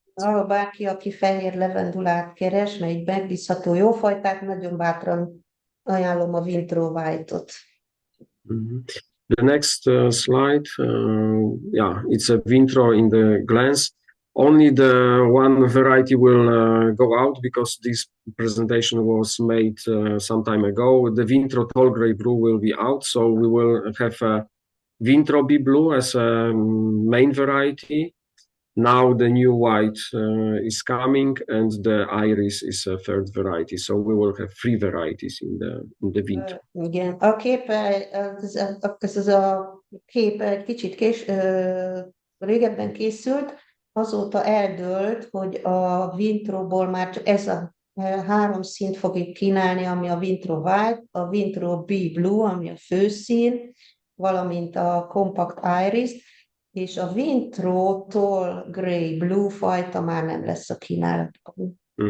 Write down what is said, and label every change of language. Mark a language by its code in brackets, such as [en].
[hu] Ha bárki, aki fehér levendulát keres, egy megbízható jó fajtát, nagyon bátran ajánlom a Vintro White-ot. [en] The next slide, it's a Vintro in the glance. Only the one variety will go out because this presentation was made some time ago. The Vintro Tall Grey Blue will be out, so we will have a Vintro B Blue as a main variety. Now the new white is coming, and the iris is a third variety. So we will have 3 varieties in the Vintro. [hu] Igen, a kép, ez a kép egy kicsit régebben készült, azóta eldőlt, hogy a Vintroból már csak ez a 3 színt fogjuk kínálni, ami a Vintro White, a Vintro B Blue, ami a főszín, valamint a Compact Iris, és a Vintro Tall Grey Blue fajta már nem lesz a kínálatban.